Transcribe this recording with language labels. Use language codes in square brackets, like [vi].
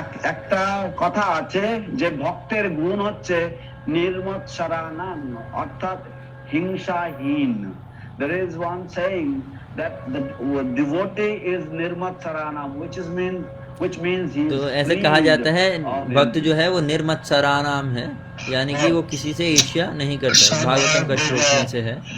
[bn] একটা কথা আছে যে ভক্তের গুণ হচ্ছে নির্মৎসরানাম, অর্থাৎ হিংসাহীন। [en] There is one saying that the devotee is nirmatsaranam, which means he is [hi] तो ऐसे कहा जाता है भक्त जो है वो निर्मत्सरानाम है, यानी कि वो किसी से ईर्ष्या नहीं करता है। भागवतम का श्लोक में से है।